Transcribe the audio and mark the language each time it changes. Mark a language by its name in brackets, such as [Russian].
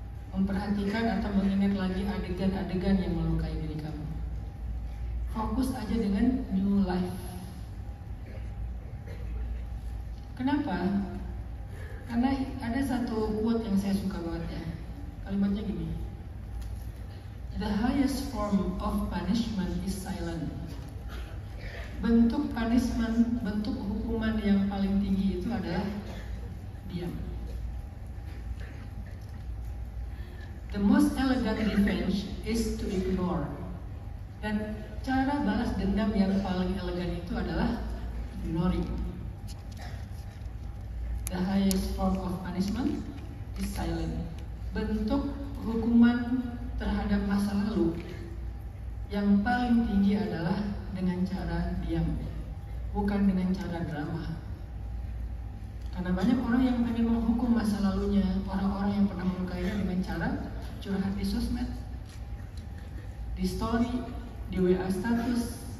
[Indonesian] Memperhatikan atau mengingat lagi adegan-adegan yang melukai diri kamu. Fokus aja dengan [English] new life. [Indonesian] Kenapa? Karena ada satu quote yang saya suka banget ya. Kalimatnya gini: [English] The highest form of punishment is silent. [Indonesian] Bentuk punishment, bentuk hukuman yang paling tinggi itu adalah diam. [English] The most elegant revenge is to ignore. [Indonesian] Dan cara balas dendam yang paling elegan itu adalah ignoring. [English] The highest form of punishment is silent. [Indonesian] Bentuk hukuman terhadap masa lalu yang paling tinggi adalah dengan cara diam, bukan dengan cara drama. Karena banyak orang yang pengen menghukum masa lalunya, orang-orang yang pernah melukainya dengan cara curhat di sosmed, di story, di WA status.